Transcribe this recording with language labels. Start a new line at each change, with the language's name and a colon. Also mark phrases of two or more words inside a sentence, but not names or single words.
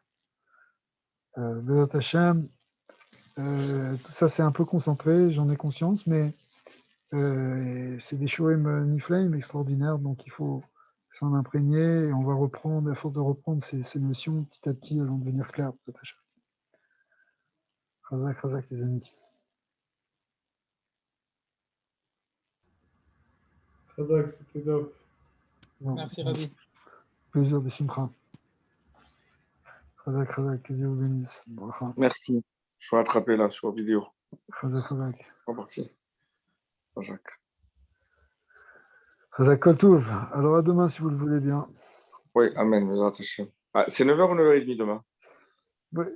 Hebrew: בעזרת השם,
French: tout ça c'est un peu concentré, j'en ai conscience, mais c'est des
Hebrew: שיעורים נפלאים
French: extraordinaires, donc il faut s'en imprégner et on va reprendre, à force de reprendre ces notions, petit à petit, elles vont devenir claires.
Hebrew: בעזרת השם. חזק, חזק,
French: les amis. Khazak, c'était top. Bon, Merci, Ravi. plaisir de Simcha.
Hebrew: חזק, חזק,
French: que Dieu vous bénisse. Bracha. Merci. Je vais attraper là sur vidéo.
Hebrew: חזק, חזק.
French: C'est parti. Khazak.
Hebrew: חזק כל טוב.
French: Alors à demain si vous le voulez bien. Oui, amen.
Hebrew: בעזרת השם.
French: Ah, c'est 9h ou 9h30 demain?